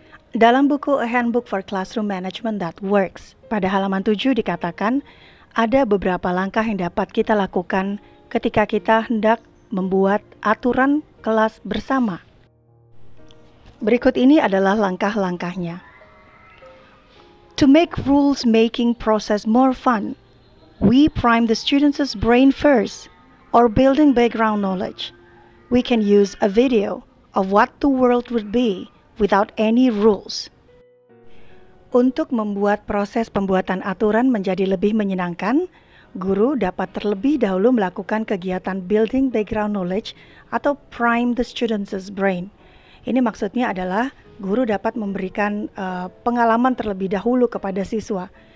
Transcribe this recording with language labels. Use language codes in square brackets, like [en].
[id] Dalam buku A Handbook for Classroom Management That Works, pada halaman 7 dikatakan, ada beberapa langkah yang dapat kita lakukan ketika kita hendak membuat aturan kelas bersama. Berikut ini adalah langkah-langkahnya. [en] To make rules-making process more fun, we prime the students' brain first, or building background knowledge. We can use a video of what the world would be without any rules. [id] Untuk membuat proses pembuatan aturan menjadi lebih menyenangkan, guru dapat terlebih dahulu melakukan kegiatan [en] building background knowledge [id] atau [en] prime the students' brain. [id] Ini maksudnya adalah guru dapat memberikan pengalaman terlebih dahulu kepada siswa.